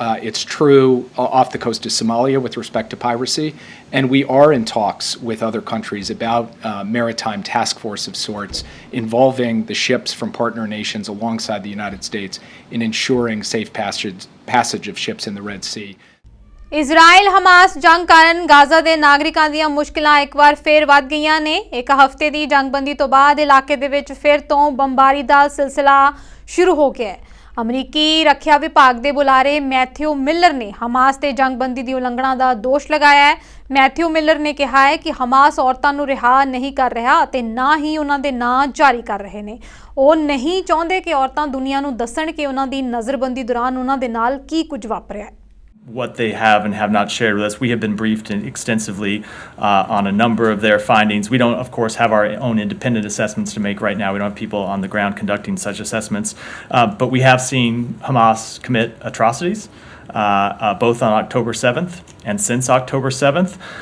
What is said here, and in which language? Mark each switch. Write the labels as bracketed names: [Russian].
[English] It's true off the coast of Somalia with respect to piracy. And we are in talks with other countries about maritime task force of sorts involving the ships from partner nations alongside the United States in ensuring safe passage of ships in the Red Sea. [Punjabi] Israel Hamas ਜੰਗ ਕਾਰਨ Gaza ਦੇ ਨਾਗਰਿਕਾਂ ਦੀਆਂ ਮੁਸ਼ਕਿਲਾਂ ਇੱਕ ਵਾਰ ਫੇਰ ਵੱਧ ਗਈਆਂ ਨੇ। ਇੱਕ ਹਫ਼ਤੇ ਦੀ ਜੰਗਬੰਦੀ ਤੋਂ ਬਾਅਦ ਇਲਾਕੇ ਦੇ ਵਿੱਚ ਫਿਰ ਤੋਂ ਬੰਬਾਰੀ ਦਾ ਸਿਲਸਿਲਾ ਸ਼ੁਰੂ ਹੋ ਗਿਆ ਹੈ। ਅਮਰੀਕੀ ਰੱਖਿਆ ਵਿਭਾਗ ਦੇ ਬੁਲਾਰੇ ਮੈਥਿਊ ਮਿਲਰ ਨੇ ਹਮਾਸ ਤੇ ਜੰਗਬੰਦੀ ਦੀ ਉਲੰਘਣਾ ਦਾ ਦੋਸ਼ ਲਗਾਇਆ ਹੈ। ਮੈਥਿਊ ਮਿਲਰ ਨੇ ਕਿਹਾ ਹੈ ਕਿ ਹਮਾਸ ਔਰਤਾਂ ਨੂੰ ਰਿਹਾ ਨਹੀਂ ਕਰ ਰਿਹਾ ਅਤੇ ਨਾ ਹੀ ਉਹਨਾਂ ਦੇ ਨਾਂ ਜਾਰੀ ਕਰ ਰਹੇ ਨੇ। ਉਹ ਨਹੀਂ ਚਾਹੁੰਦੇ ਕਿ ਔਰਤਾਂ ਦੁਨੀਆ ਨੂੰ ਦੱਸਣ ਕਿ ਉਹਨਾਂ ਦੀ ਨਜ਼ਰਬੰਦੀ ਦੌਰਾਨ ਉਹਨਾਂ ਦੇ ਨਾਲ ਕੀ ਕੁਝ ਵਾਪਰਿਆ ਹੈ। [English] what they have and have not shared with us. We have been briefed extensively on a number of their findings. We don't, of course, have our own independent assessments to make right now. We don't have people on the ground conducting such assessments. But we have seen Hamas commit atrocities. both on October 7th and since October 7th.